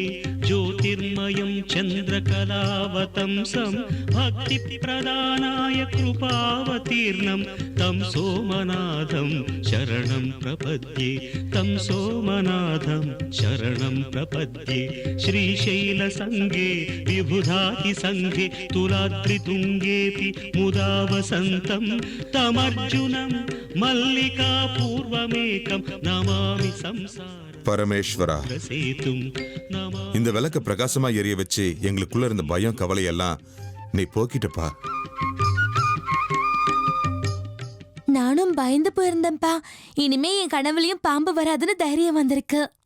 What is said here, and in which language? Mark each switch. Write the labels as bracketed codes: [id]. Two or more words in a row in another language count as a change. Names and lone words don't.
[sa] ज्योतिर्मयं चन्द्रकलावतंसं भक्तिप्रदानाय कृपावतीर्णं तं सोमनाथं शरणं प्रपद्ये, तं सोमनाथं शरणं प्रपद्ये. श्रीशैलसङ्गे विबुधातिसङ्गे तुलाद्रितुङ्गेऽपि मुदा वसन्तं तमर्जुनं मल्लिकापूर्वमेकं नमामि संसार. [ta] பரமேஸ்வரா, இந்த விளக்க பிரகாசமா எரிய வச்சு எங்களுக்குள்ள இருந்த பயம் கவலை எல்லாம் நீ போக்கிட்டப்பா. நானும் பயந்து போயிருந்தேன்ப்பா. இனிமே என் கனவுலயும் பாம்பு வராதுன்னு தைரியம் வந்திருக்கு.